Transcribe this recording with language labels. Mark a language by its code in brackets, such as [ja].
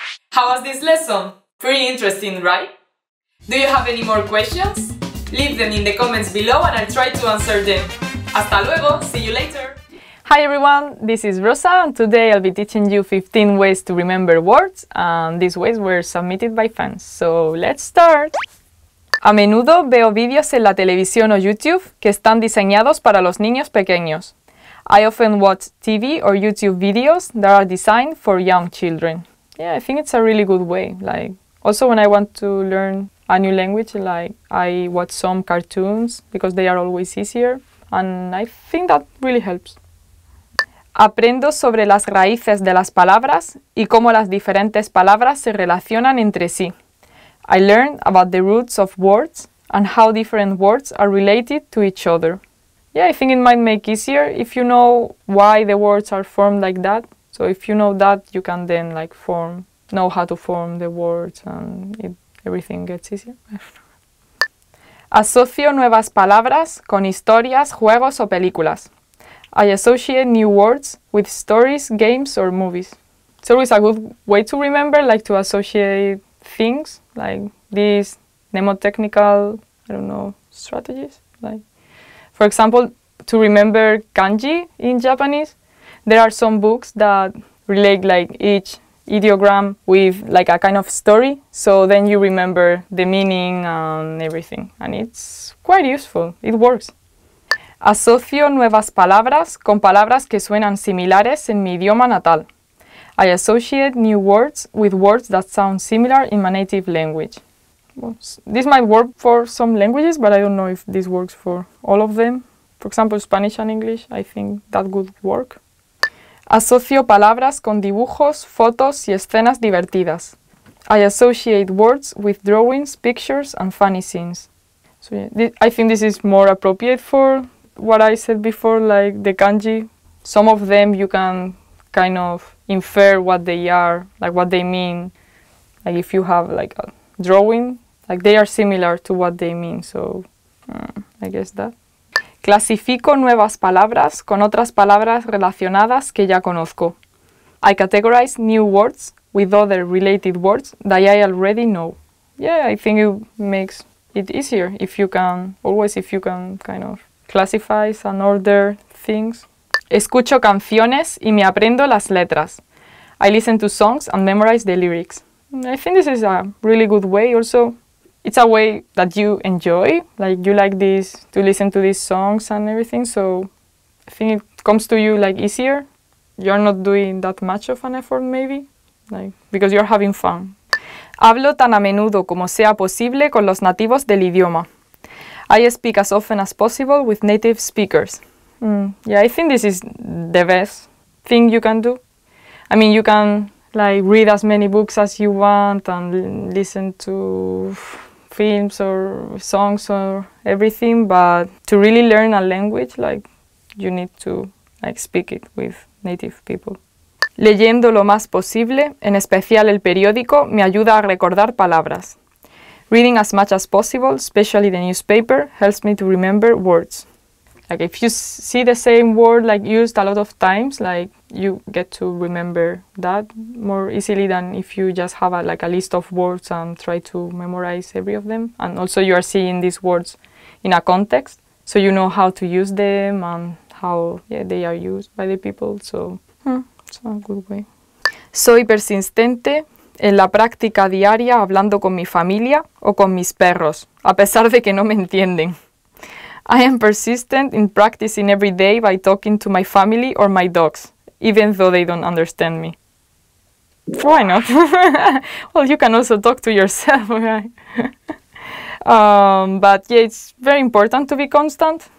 [en] How was this lesson? Pretty interesting, right? Do you have any more questions? Leave them in the comments below and I'll try to answer them. [es] Hasta luego, [en] see you later! Hi everyone, this is Rosa and today I'll be teaching you 15 ways to remember words, and these ways were submitted by fans. So let's start! [es] A menudo veo vídeos en la televisión o YouTube que están diseñados para los niños pequeños. [en] I often watch TV or YouTube videos that are designed for young children. Yeah, I think it's a really good way. Also when I want to learn a new language, I watch some cartoons because they are always easier, and I think that really helps. [es] Aprendo sobre las raíces de las palabras y cómo las diferentes palabras se relacionan entre sí. [en] I learn about the roots of words and how different words are related to each other. Yeah, I think it might make easier if you know why the words are formed like that. So if you know that, you can then know how to form the words and everything gets easier. [es] Asocio nuevas palabras con historias, juegos o películas. [en] I associate new words with stories, games or movies. It's always a good way to remember, to associate things, like these mnemotechnical, strategies. For example, to remember kanji in Japanese, there are some books that relate each ideogram with a kind of story, so then you remember the meaning and everything, and it's quite useful, it works. [es] Asocio nuevas palabras con palabras que suenan similares en mi idioma natal. [en] I associate new words with words that sound similar in my native language. Well, this might work for some languages, but I don't know if this works for all of them. For example, Spanish and English, I think that would work. [es] Asocio palabras con dibujos, fotos y escenas divertidas. [en] I associate words with drawings, pictures and funny scenes. So yeah, I think this is more appropriate for what I said before, like the kanji. Some of them you can kind of infer what they are, what they mean. If you have a drawing, they are similar to what they mean, so I guess that. [es] Clasifico nuevas palabras con otras palabras relacionadas que ya conozco. [en] I categorize new words with other related words that I already know. Yeah, I think it makes it easier if you can kind of classify and order things. [es] Escucho canciones y me aprendo las letras. [en] I listen to songs and memorize the lyrics. I think this is a really good way. Also, it's a way that you enjoy. You like this to listen to these songs and everything. So I think it comes to you easier. You're not doing that much of an effort maybe, because you're having fun. [es] Hablo tan a menudo como sea posible con los nativos del idioma. [en] I speak as often as possible with native speakers. Yeah, I think this is the best thing you can do. I mean, you can read as many books as you want and listen to films or songs or everything, but to really learn a language, you need to speak it with native people. [es] Leyendo lo más posible, en especial el periódico, me ayuda a recordar palabras. [en] Reading as much as possible, especially the newspaper, helps me to remember words. Like if you see the same word like used a lot of times, like you get to remember that more easily than if you just have a list of words and try to memorize every of them. And also you are seeing these words in a context, so you know how to use them and how they are used by the people. So it's a good way. [es] Soy persistente en la práctica diaria hablando con mi familia o con mis perros, a pesar de que no me entienden. [en] I am persistent in practicing every day by talking to my family or my dogs, even though they don't understand me. Why not? Well, you can also talk to yourself, right? But yeah, it's very important to be constant.